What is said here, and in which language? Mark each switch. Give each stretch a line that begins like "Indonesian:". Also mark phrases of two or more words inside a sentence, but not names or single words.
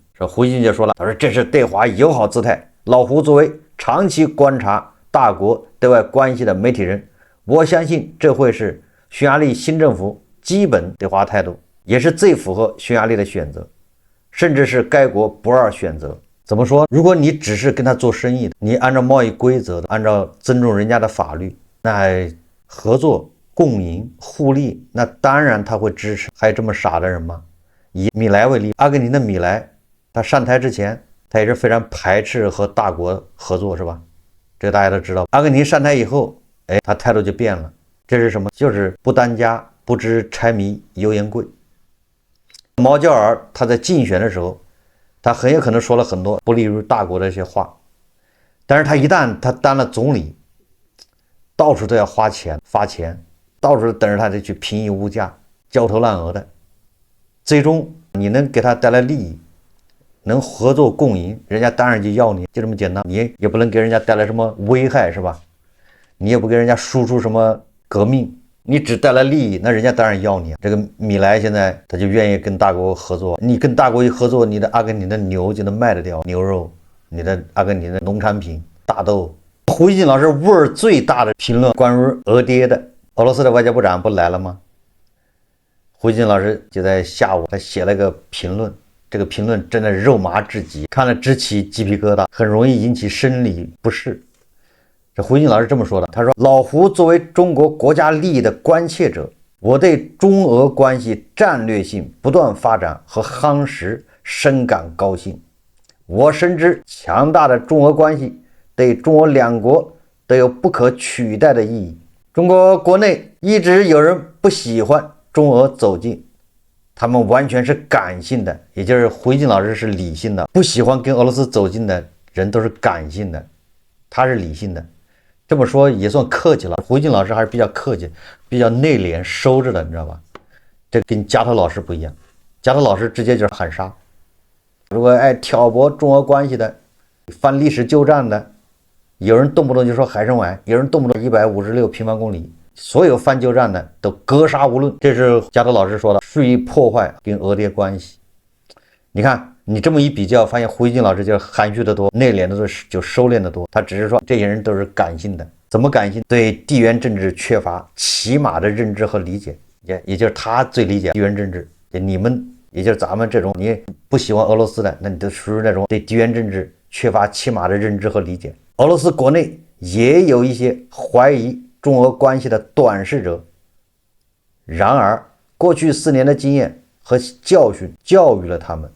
Chinese: 這胡锡進就說了，他說這是對華友好姿態。老胡作為長期觀察大國對外關係的媒體人，我相信這會是匈牙利新政府基本對華態度，也是最符合匈牙利的選擇，甚至是該國不二選擇。怎麼說？如果你只是跟他做生意的，你按照貿易規則，按照尊重人家的法律，那合作共贏互利，那當然他会支持。還有這麼傻的人嗎？以米萊為例，阿根廷的米萊他上台之前，他也是非常排斥和大國合作，是吧？這個大家都知道。阿根廷上台以後，他態度就變了。這是什麼？就是不當家不知柴米油鹽貴。毛焦爾他在競選的時候，他很有可能說了很多不利於大國的一些話，但是他一旦他當了總理，到處都要花錢发錢，到處等着他得去平抑物價，焦頭爛額的。最終你能給他帶來利益，能合作共贏，人家當然就要你，就這麼簡單。你也不能給人家帶來什麼危害，是吧？你也不給人家輸出什麼革命，你只带来利益，那人家当然要你。这个米萊現在他就願意跟大國合作，你跟大國一合作，你的阿根廷的牛就能賣得掉，牛肉，你的阿根廷的農產品，大豆。胡锡進老師味兒最大的評論關於俄爹的，俄羅斯的外交部長不來了嗎？胡锡進老師就在下午他寫了個評論，這個評論真的肉麻至極，看了直起雞皮疙瘩，很容易引起生理不適。這胡锡進老師這麼說的，他說：“老胡作為中國國家利益的關切者，我對中俄關係戰略性不斷發展和夯實深感高興。我深知強大的中俄關係對中俄兩國都有不可取代的意義。中國國內一直有人不喜歡中俄走近，他們完全是感性的，也就是胡锡進老師是理性的，不喜歡跟俄羅斯走近的人都是感性的，他是理性的。” 這麼說也算客氣了，胡锡進老師還是比較客氣，比較內斂收着的，你知道吧？這跟加藤老師不一樣，加藤老師直接就是喊殺。如果愛挑撥中俄關係的，翻歷史舊賬的，有人動不動就說海參崴，有人動不動156平方公里，所有翻舊賬的都格殺無論。這是加藤老師說的，蓄意破壞跟俄爹關係。你看你這麼一比較，發現胡锡進老師就含蓄的多，內斂的多，就收斂的多。他只是說這些人都是感性的，怎麼感性？對地緣政治缺乏起碼的認知和理解，也就是他最理解地緣政治。你們也就是咱們這種你不喜歡俄羅斯的，那你都屬於那種對地緣政治缺乏起碼的認知和理解。俄羅斯國內也有一些懷疑中俄關係的短視者，然而過去4年的經驗和教訓教育了他們。